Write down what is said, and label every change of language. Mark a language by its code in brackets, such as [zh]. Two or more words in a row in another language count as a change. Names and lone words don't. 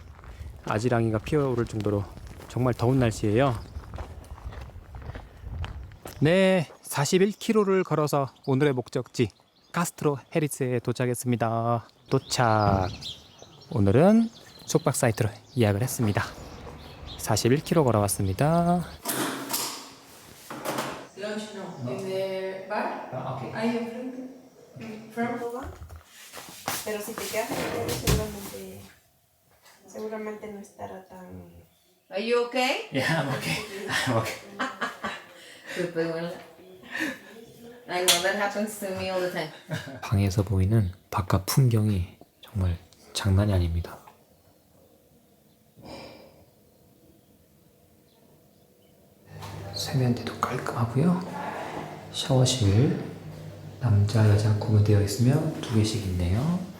[ko] 아지랑이가 피어오를 정도로 정말 더운 날씨예요. 네, 41km를 걸어서 오늘의 목적지 카스트로 헤리스에 도착했습니다. 도착. 오늘은 숙박 사이트로 예약을 했습니다. 41km 걸어왔습니다. [es] Lunch no. ¿En el bar? Ahí enfrente. From Pero si te quedas seguramente no estará tan... [en] Are you okay? Yeah, I'm okay. I'm okay. Super well. I know that happens to me all the time. [ko] 방에서 보이는 바깥 풍경이 정말 장난이 아닙니다. 세면대도 깔끔하고요. 샤워실 남자 여자 구분되어 있으며 2개씩 있네요.